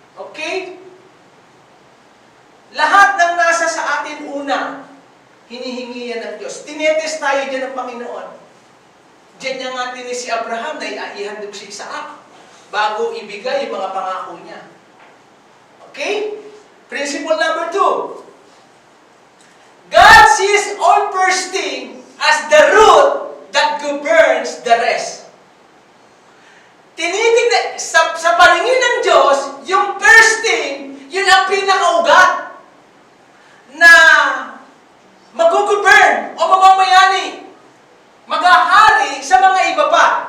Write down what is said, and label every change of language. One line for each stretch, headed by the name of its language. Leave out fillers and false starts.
Filipino: Okay? Lahat ng nasa sa atin una, hinihingi yan ng Diyos. Tinetest tayo dyan ng Panginoon. Diyan niya nga tinis si Abraham na ihandog si Isaac bago ibigay yung mga pangako niya.
English: Okay? Principle number 2. God sees all first thing as the root that governs the rest.
Filipino: Tinitignan, sa paningin ng Diyos, yung first thing, yun ang pinakaugat na mag-govern o mamamayani, maghahari sa mga iba pa.